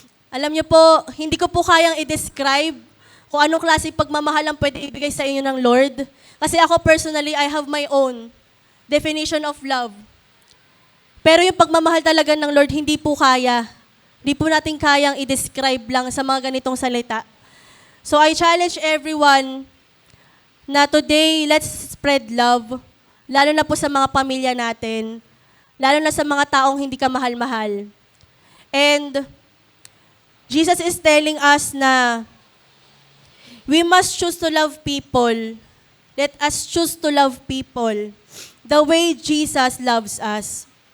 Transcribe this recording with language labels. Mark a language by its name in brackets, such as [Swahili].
[Filipino] Alam niyo po, hindi ko po kayang i-describe kung anong klase pagmamahal ang pwede ibigay sa inyo ng Lord. Kasi ako [English] personally, I have my own definition of love. [Filipino] Pero yung pagmamahal talaga ng Lord, hindi po kaya. Hindi po natin kayang i-describe lang sa mga ganitong salita. [English] So I challenge everyone na today, let's spread love. [Filipino] Lalo na po sa mga pamilya natin. Lalo na sa mga taong hindi ka mahal-mahal. [English] And Jesus is telling us na we must choose to love people. Let us choose to love people the way Jesus loves us.